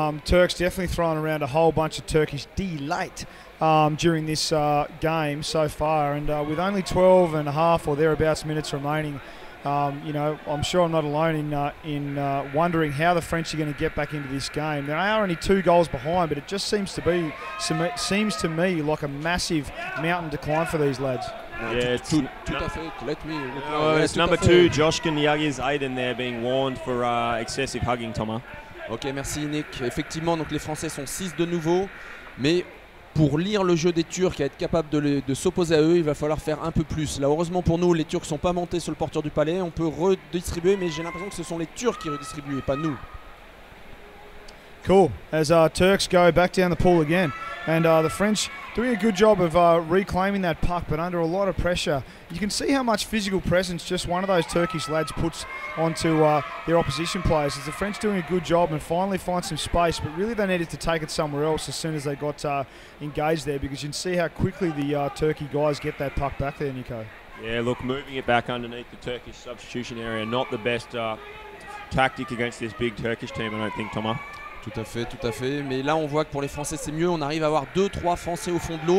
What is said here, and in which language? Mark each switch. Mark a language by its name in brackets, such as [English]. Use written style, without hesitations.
[English] Turks definitely throwing around a whole bunch of Turkish delight during this game so far, and with only 12 and a half or thereabouts minutes remaining, I'm sure I'm not alone in wondering how the French are going to get back into this game. They are only 2 goals behind, but it just seems to me like a massive mountain to climb for these lads. Yeah, [French] tout à fait. [English] Let me. It's number 2, Joshkin Yagiz Aiden there being warned for excessive hugging, Thomas. [French] Ok, merci Nick. Effectivement, donc les Français sont 6 de nouveau, mais pour lire le jeu des Turcs et être capable de s'opposer à eux, il va falloir faire un peu plus. Là, heureusement pour nous, les Turcs ne sont pas montés sur le porteur du palais. On peut redistribuer, mais j'ai l'impression que ce sont les Turcs qui redistribuent et pas nous. [English] Cool. As Turks go back down the pool again. And the French doing a good job of reclaiming that puck, but under a lot of pressure. You can see how much physical presence just one of those Turkish lads puts onto their opposition players. As the French doing a good job and finally find some space, but really they needed to take it somewhere else as soon as they got engaged there, because you can see how quickly the Turkey guys get that puck back there, Nico. Yeah, look, moving it back underneath the Turkish substitution area, not the best tactic against this big Turkish team, I don't think, Thomas. [French] Tout à fait. Mais là, on voit que pour les Français, c'est mieux. On arrive à avoir 2-3 Français au fond de l'eau.